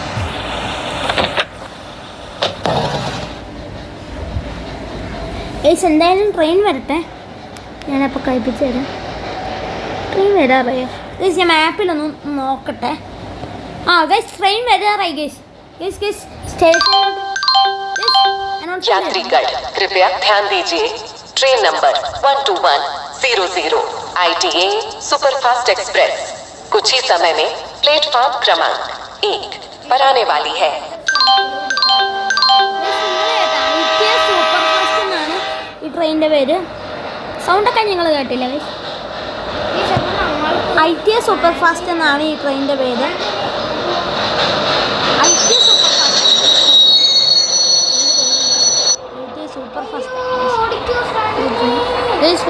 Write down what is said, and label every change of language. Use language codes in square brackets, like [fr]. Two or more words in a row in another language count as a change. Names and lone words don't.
[ml] ഗൈസ് എന്തായാലും ട്രെയിൻ വരട്ടെ, ഞാനപ്പോൾ കഴിപ്പിച്ചു തരാം. ട്രെയിൻ വരാറായോ ഗൈസ്? ഞാൻ മാപ്പിലൊന്ന് നോക്കട്ടെ. ഗൈസ് ട്രെയിൻ വരാറായി ഗൈസ്. [hi] स्टेशन यात्रीगण कृपया ध्यान दीजिए, ट्रेन नंबर 12100 ITA सुपरफास्ट एक्सप्रेस कुछ ही समय में प्लेटफॉर्म क्रमांक 1 पर आने वाली है. [ml] ഈ ട്രെയിനിൻ്റെ പേര് സൗണ്ടൊക്കെ നിങ്ങൾ കേട്ടില്ല ഗൈസ്? ITA സൂപ്പർ ഫാസ്റ്റ് എന്നാണ് ഈ ട്രെയിനിൻ്റെ പേര്. ITA സൂപ്പർ ഫാസ്റ്റ് ഗൈസ്.